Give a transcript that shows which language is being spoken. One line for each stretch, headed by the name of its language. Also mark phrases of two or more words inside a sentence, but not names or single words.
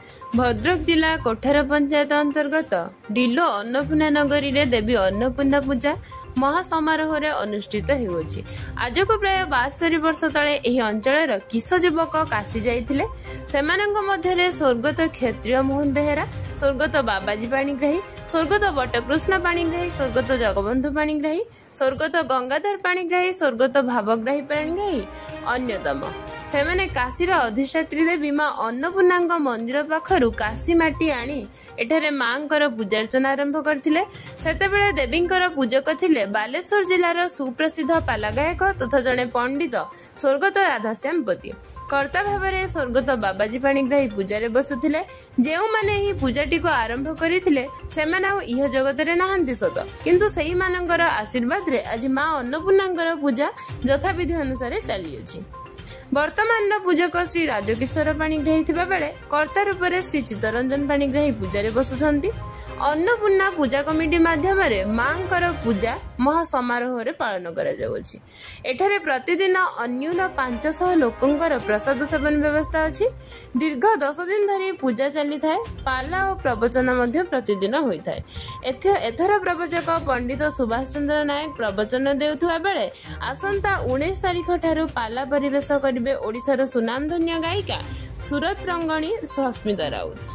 Odia: ଭଦ୍ରକ ଜିଲ୍ଲା କୋଠାର ପଞ୍ଚାୟତ ଅନ୍ତର୍ଗତ ଡିଲୋ ଅନ୍ନପୂର୍ଣ୍ଣା ନଗରୀ ରେ ଦେବୀ ଅନ୍ନପୂର୍ଣ୍ଣା ପୂଜା ମହାସମାରୋହ ଅନୁଷ୍ଠିତ ହେଉଛି। ଆଜକୁ ପ୍ରାୟ 72 ବର୍ଷ ତଳେ ଏହି ଅଞ୍ଚଳ କିଛି ଯୁବକ କାଶୀ ଯାଇଥିଲେ। ସେମାନଙ୍କ ମଧ୍ୟରେ ସ୍ୱର୍ଗତ କ୍ଷତ୍ରିୟ ମୋହନ ବେହେରା, ସ୍ୱର୍ଗତ ବାବାଜୀ ପାଣିଗ୍ରାହୀ, ସ୍ୱର୍ଗତ ବଟକୃଷ୍ଣ ପାଣିଗ୍ରାହୀ, ସ୍ୱର୍ଗତ ଜଗବନ୍ଧୁ ପାଣିଗ୍ରାହୀ, ସ୍ୱର୍ଗତ ଗଙ୍ଗାଧର ପାଣିଗ୍ରାହୀ, ସ୍ୱର୍ଗତ ଭାବଗ୍ରାହୀ ପାଣିଗ୍ରାହୀ ଅନ୍ୟତମ। ସେମାନେ କାଶୀର ଅଧିଷ୍ଠାତ୍ରୀ ଦେବୀ ମାଁ ଅନ୍ନପୂର୍ଣ୍ଣା ମନ୍ଦିର ପାଖରୁ କାଶୀ ମାଟି ଆଣି ଏଠାରେ ମାଙ୍କର ପୂଜାର୍ଚ୍ଚନା ଆରମ୍ଭ କରିଥିଲେ। ସେତେବେଳେ ଦେବୀଙ୍କର ପୂଜକ ଥିଲେ ବାଲେଶ୍ୱର ଜିଲ୍ଲାର ସୁପ୍ରସିଦ୍ଧ ପାଲା ଗାୟକ ତଥା ଜଣେ ପଣ୍ଡିତ ସ୍ୱର୍ଗତ ରାଧାଶ୍ୟାମ ପତି। କର୍ତ୍ତା ଭାବରେ ସ୍ୱର୍ଗତ ବାବାଜୀ ପାଣିଗ୍ରାହୀ ପୂଜାରେ ବସୁଥିଲେ। ଯେଉଁ ମାନେ ହି ପୂଜାଟିକୁ ଆରମ୍ଭ କରିଥିଲେ ସେମାନେ ଇହ ଜଗତରେ ନାହାନ୍ତି ସତ, କିନ୍ତୁ ସେହି ମାନଙ୍କର ଆଶୀର୍ବାଦ ରେ ଆଜି ମାଁ ଅନ୍ନପୂର୍ଣ୍ଣାଙ୍କର ପୂଜା ଯଥାବିଧି ଅନୁସାରେ ଚାଲି ଅଛି। ବର୍ତ୍ତମାନ ପୂଜକ ଶ୍ରୀ ରାଜକିଶୋର ପାଣିଗ୍ରାହୀ ଥିବା ବେଳେ କର୍ତ୍ତା ରୂପରେ ଶ୍ରୀ ଚିତ୍ତରଞ୍ଜନ ପାଣିଗ୍ରାହୀ ପୂଜାରେ ବସୁଛନ୍ତି। ଅନ୍ନପୂର୍ଣ୍ଣା ପୂଜା କମିଟି ମାଧ୍ୟମ ମାଙ୍କର ପୂଜା ମହାସମାରୋହ ପାଳନ କରା ଯାଉଛି। ଏଠାରେ ପ୍ରତିଦିନ ଅନ୍ୟୁନ 500 ଲୋକଙ୍କର ପ୍ରସାଦ ସେବନ ବ୍ୟବସ୍ଥା ଅଛି। ଦୀର୍ଘ 10 ଦିନ ଧରି ପୂଜା ଚାଲି ଥାଏ। ପାଲା ଓ ପ୍ରବଚନ ମଧ୍ୟ ପ୍ରତିଦିନ ହୋଇ ଥାଏ। ଏଥର ପ୍ରବଚକ ପଣ୍ଡିତ ସୁଭାଷ ଚନ୍ଦ୍ର ନାୟକ ପ୍ରବଚନ ଦେଉଥିବା ବେଳେ ଆସନ୍ତା 19 ତାରିଖ ଠାରୁ ପାଲା ପରିବେଷଣ କରିବେ ଓଡ଼ିଶାର ସୁନାମଧନ୍ୟ ଗାୟିକା ସୁରତ ରଙ୍ଗିଣୀ ସସ୍ମିତା ରାଉତ।